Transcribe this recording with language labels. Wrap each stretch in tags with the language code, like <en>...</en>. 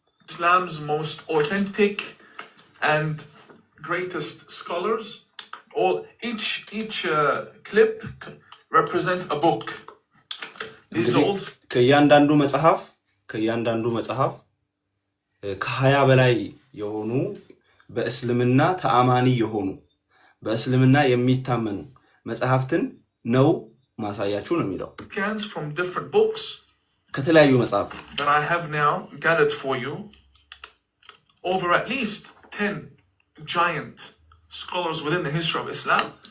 <en>Islam's most authentic and greatest scholars, all each clip represents a book. These all</en> <am>ከእያንዳንዱ መጽሐፍ ከ20 በላይ የሆኑ በእስልምና ተአማኒ የሆኑ በእስልምና የሚታመኑ መጽሐፍትን ነው ማሳያችሁ ነው የሚለው።</am> <en>scans from different books</en> <am>ከተለያዩ መጽሐፍት</am> <en>that I have now gathered for you, over at least 10 giant scholars within the history of Islam.</en>